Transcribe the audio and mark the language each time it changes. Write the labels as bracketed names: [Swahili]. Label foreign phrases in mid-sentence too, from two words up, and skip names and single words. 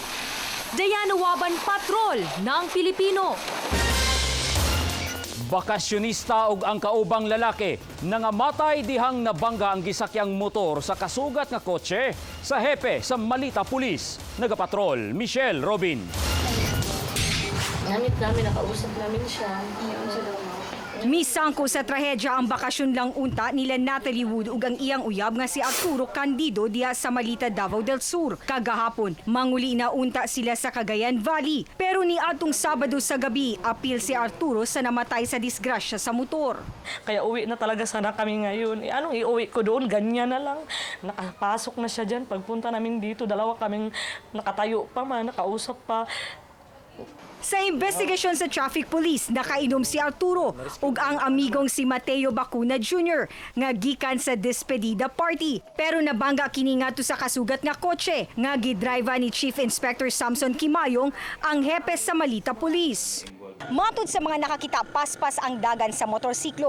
[Filipino] Diana Waban, Patrol ng Pilipino. [Cebuano] Bakasyonista ug ang kaubang lalaki nangamatay dihang nabangga ang gisakyang motor sa kasugat nga kotse sa hepe sa Malita Police. Nagapatrol, Michelle Robin. [Filipino] Namit namin, nakausap namin siya. [Cebuano] Misangko sa trahedya ang bakasyon lang unta nila Natalie Wood ug ang iyang uyab nga si Arturo Candido diha sa Malita, Davao del Sur. Kagahapon, manguli na unta sila sa Cagayan Valley. Pero ni atong Sabado sa gabi, apil si Arturo sa namatay sa disgrasya sa motor. [Filipino] Kaya uwi na talaga sana kami ngayon. Anong iuwi ko doon? Ganyan na lang. Nakapasok na siya dyan. Pagpunta namin dito, dalawa kaming nakatayo pa man, nakausap pa. [Cebuano] Sa investigasyon sa traffic police, nakainom si Arturo ug ang amigong si Mateo Bacuna Jr. nga gikan sa despedida party. Pero nabangga kini ngadto sa kasugat nga kotse nga gidrive ni Chief Inspector Samson Kimayong, ang hepe sa Malita Police. Matod sa mga nakakita, paspas ang dagan sa motorsiklo.